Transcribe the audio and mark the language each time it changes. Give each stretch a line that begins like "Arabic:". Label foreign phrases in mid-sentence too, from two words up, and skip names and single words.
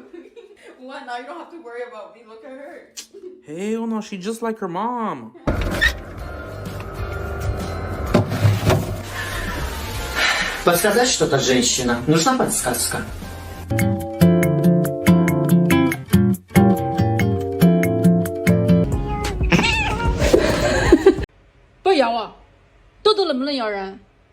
English: What? Now you don't have to worry about me. Look at her. Hell no, she just like her mom.
Russian: Подсказать что-то, женщина? Нужна подсказка?
Chinese: 不要咬我，豆豆能不能咬人？